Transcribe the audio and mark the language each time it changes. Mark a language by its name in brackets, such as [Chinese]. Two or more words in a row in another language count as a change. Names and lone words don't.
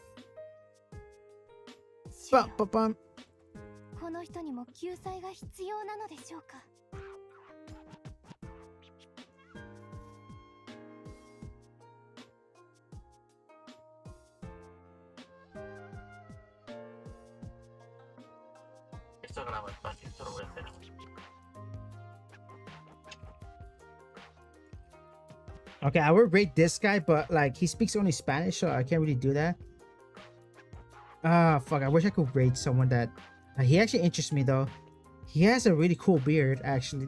[Japanese] Bum, bum, bum. この人にも救済が必要なのでしょうか。 [Spanish] Esto graba espacio, esto lo voy a hacer. [English] Okay, I would rate this guy, but like he speaks only Spanish, so I can't really do that. Ah, fuck! I wish I could rate someone that he actually interests me though. He has a really cool beard, actually.